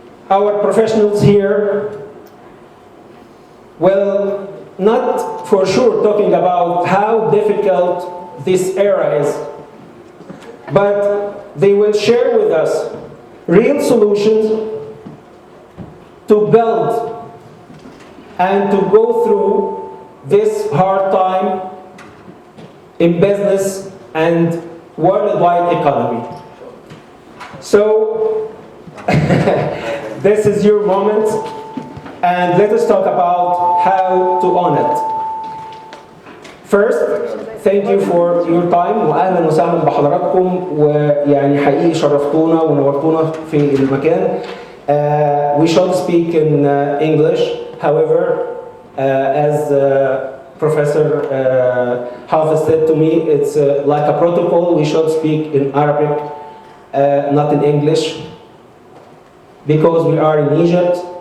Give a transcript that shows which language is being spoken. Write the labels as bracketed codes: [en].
[en] Our professionals here will not for sure talking about how difficult this era is, but they will share with us real solutions to build and to go through this hard time in business and worldwide economy. So, this is your moment, and let us talk about how to own it. First, thank you for your time [ar] واهلا وسهلا بحضراتكم ويعني حقيقي شرفتونا ونورتونا في المكان. [en] We shall speak in English, however, as Professor Hafiz said to me, it's like a protocol. We should speak in Arabic, not in English, because we are in Egypt.